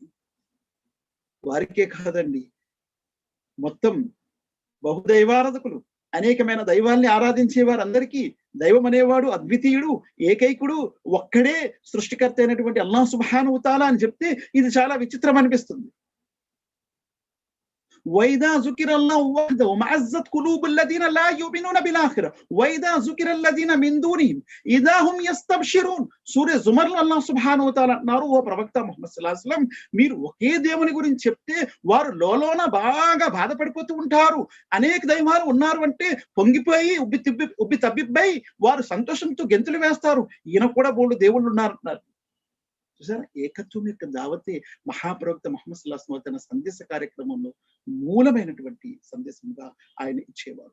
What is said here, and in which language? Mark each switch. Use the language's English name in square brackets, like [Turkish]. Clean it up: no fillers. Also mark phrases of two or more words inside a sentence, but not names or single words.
[Telugu] వారికే కాదండి, మొత్తం బహుదైవారాధకులు, అనేకమైన దైవాల్ని ఆరాధించే వారందరికీ దైవం అనేవాడు అద్వితీయుడు, ఏకైకుడు, ఒక్కడే సృష్టికర్త అయినటువంటి అల్లాహ్ [Arabic] سبحانه وتعالى [Telugu] అని చెప్తే ఇది చాలా విచిత్రం అనిపిస్తుంది. [Arabic] وإذا ذكر الله وحده ومعزت قلوب الذين لا يؤمنون بالآخرة وإذا ذكر الذين من دونهم إذا هم يستبشرون. [Telugu] సూరే జుమర్లో అల్లాహ్ [Arabic] سبحانه وتعالى [Telugu] అన్నారు, ఓ ప్రవక్త ముహమ్మద్ [Arabic] صلى الله عليه وسلم, [Telugu] మీరు ఒకే దేవుని గురించి చెప్తే వారు లోలోన బాగా బాధపడిపోతూ ఉంటారు. అనేక దైవాలు ఉన్నారు అంటే పొంగిపోయి ఉబ్బి తబ్బిబ్బై వారు సంతోషంతో గెంతులు వేస్తారు. ఈయన కూడా బోల్డు దేవుళ్ళు ఉన్నారంటున్నారు. చూసారా, ఏకత్వం యొక్క దావతే మహాప్రవక్త ముహమ్మద్ [Arabic] صلى الله عليه وسلم [Telugu] తన సందేశ కార్యక్రమంలో మూలమైనటువంటి సందేశంగా ఆయన ఇచ్చేవారు.